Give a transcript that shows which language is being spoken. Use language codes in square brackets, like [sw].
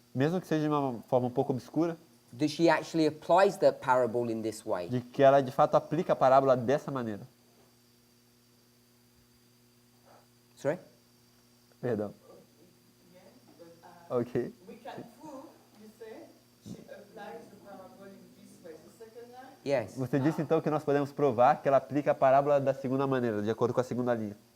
[pt] mesmo que seja de uma forma um pouco obscura, [en] that she actually applies the parable in this way. [pt] de que ela de fato aplica a parábola dessa maneira. [en] Sorry? [pt] Perdão. Ok. [en] We can prove, you say, she applies the parable in this way. The second line, Yes. [pt] Você disse então que nós podemos provar que ela aplica a parábola da segunda maneira, de acordo com a segunda linha.